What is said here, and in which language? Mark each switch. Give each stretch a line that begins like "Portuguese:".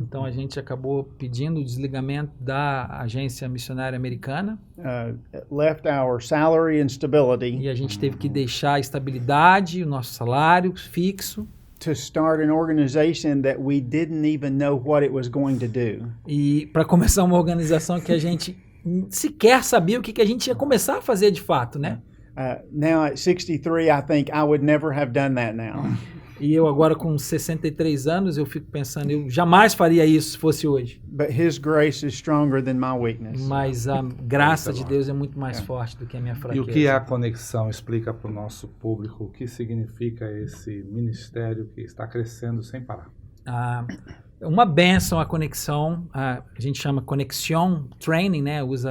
Portuguese: Então, a gente acabou pedindo o desligamento da agência missionária americana
English: left our salary and stability
Portuguese: e a gente teve que deixar a estabilidade, o nosso salário fixo
English: to start an organization that we didn't even know what it was going to do.
Portuguese: e para começar uma organização que a gente sequer sabia o que a gente ia começar a fazer de fato, né?
English: Now at 63, I think I would never have done that now.
Portuguese: E eu agora com 63 anos, eu fico pensando, eu jamais faria isso se fosse hoje.
English: But His grace is stronger than my weakness.
Portuguese: Mas a graça de Deus é muito mais forte do que a minha E fraqueza. o que é a conexão? Explica para o nosso público o que significa esse ministério que está crescendo sem parar. Uma bênção a conexão, a gente chama Conexão Training, né?